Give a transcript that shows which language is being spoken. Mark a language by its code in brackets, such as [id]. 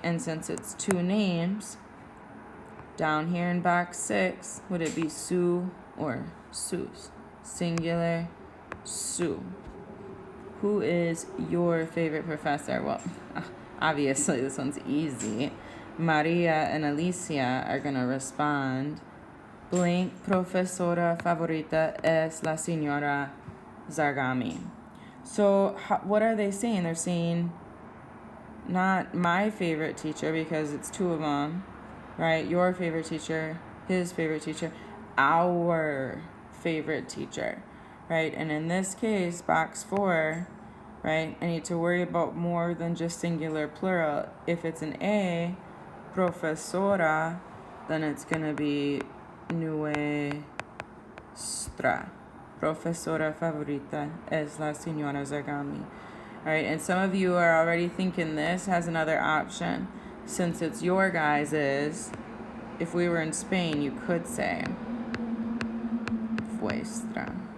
[en] And since it's 2 names, down here in box 6, would it be su or sus? Singular, su. Who is your favorite professor? Well, obviously this one's easy. Maria and Alicia are going to respond. [es] Blank profesora favorita es la señora Zargami. [en] So what are they saying? They're saying not my favorite teacher because it's 2 of them, right? Your favorite teacher, his favorite teacher, our favorite teacher, right? And in this case, box 4, right, I need to worry about more than just singular plural. If it's an A, profesora, then it's going to be nuestra. [es] Profesora favorita es la señora Zargami. [en] All right, and some of you are already thinking this has another option. Since it's your guys's, if we were in Spain, you could say vuestra.